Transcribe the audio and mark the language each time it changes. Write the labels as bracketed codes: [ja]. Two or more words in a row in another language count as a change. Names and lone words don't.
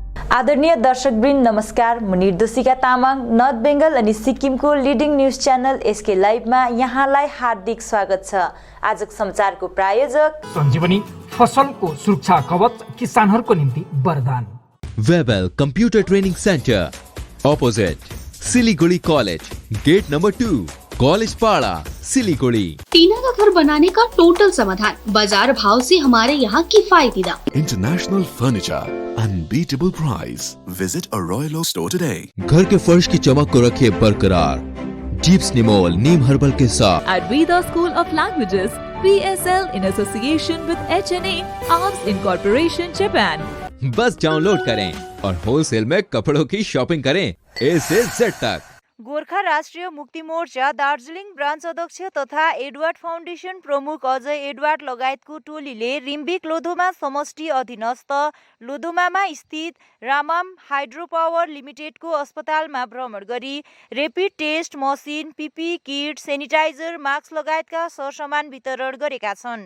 [ne] आदरणीय दर्शकवृन्द नमस्कार। म निर्दोषिका तामाङ नर्थ बेङ्गल अनि सिक्किमको [en] leading news channel [ne] एसके लाइभमा यहाँलाई हार्दिक स्वागत छ। आजको समाचारको प्रायोजक सञ्जीवनी फसलको सुरक्षा कवच किसानहरूको निम्ति वरदान। [en] Webel Computer Training Centre opposite Siliguri College, Gate Number 2, College Para, Siliguri. [hi] टीना का घर बनाने का टोटल समाधान, बाजार भाव से हमारे यहाँ किफायती दाम। [en] International furniture, unbeatable price. Visit a Royal Oak store today. [hi] घर के फर्श की चमक को रखे बरकरार जीप्स निमोल नीम हर्बल के साथ। [en] At Veda School of Languages, PSL in association with HNA Arms Incorporation Japan. [hi] बस डाउनलोड करें और होलसेल में कपड़ों की शॉपिंग करें A से Z तक। [ne] गोर्खा राष्ट्रिय मुक्ति मोर्चा दार्जिलिङ ब्रान्च अध्यक्ष तथा एडवर्ड फाउन्डेसन प्रमुख अजय एडवर्ड लगायतको टोलीले रिम्बिक लोधोमा समष्टि अधीनस्थ लोधोमामा स्थित रामाम हाइड्रो पावर लिमिटेडको अस्पतालमा भ्रमण गरी [en] rapid test machine, PPE kit, [ne] सेनिटाइजर, मास्क लगायतका सरसामान वितरण गरेका छन्।